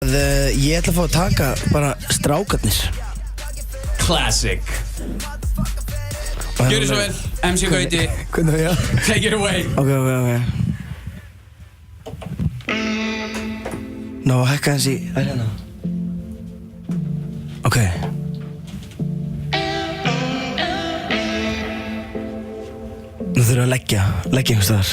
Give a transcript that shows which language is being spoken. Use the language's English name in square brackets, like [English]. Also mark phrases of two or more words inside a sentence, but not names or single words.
[Icelandic] Ég ætla að fá að taka bara strákarnir. Classic. Gjörðu svo vel, MC Gauti. Hvernig það? [English] Take it away. [Icelandic] Ok. Ná, hækka hans í, það hérna. Ok. Nú þurfum við að leggja einhvers staðar.